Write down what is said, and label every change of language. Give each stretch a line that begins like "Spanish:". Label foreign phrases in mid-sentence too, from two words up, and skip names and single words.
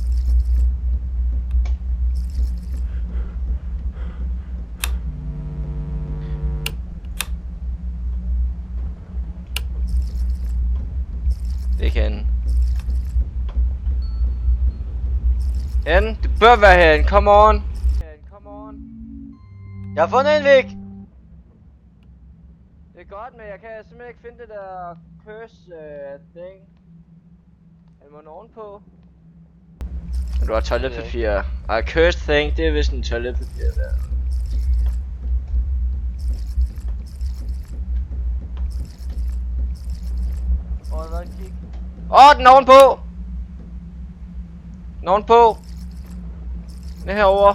Danish: Det kan det bør være herinde,
English: come on.
Danish: Jeg har fundet en væg! Det er godt, men jeg kan simpelthen ikke finde det der
English: curse thing.
Danish: Er der ovenpå? Du har toiletpapir.
English: Curse thing,
Danish: det er vist en toiletpapir der. Den er ovenpå! Den er ovenpå! Den er herovre.